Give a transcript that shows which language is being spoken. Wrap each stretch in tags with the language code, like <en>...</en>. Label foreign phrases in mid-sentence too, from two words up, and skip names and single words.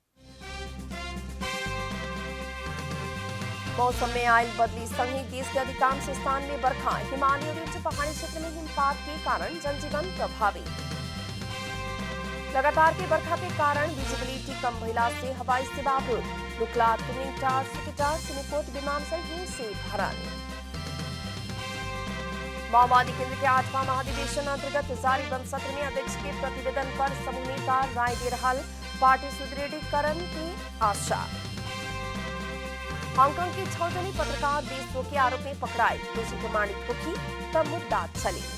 <bho>मौसम में आयल बदली संग ही देश के अधिकांश स्थान में बरखा, हिमालय और उच्च पहाड़ी क्षेत्र में हिमपात के कारण जनजीवन प्रभावित। लगातार के बरखा के कारण विजिबिलिटी कम भइला से हवाई सेवा अवरुद्ध। लुकला, तुनिंगटार, सुकिटार, सिमिकोट विमानस्थल हिम से भरल। माओवादी केंद्र के 8वां महाधिवेशन अंतर्गत जारी बंद सत्र में अध्यक्ष के प्रतिवेदन पर समूह नेता राय दे रहल, पार्टी सुदृढ़ीकरण की आशा। हांगकांग के 6 जने पत्रकार देशद्रोह के आरोप में पकड़ाए, दोषी प्रमाणित होगी तब मुद्दा चले।</bho>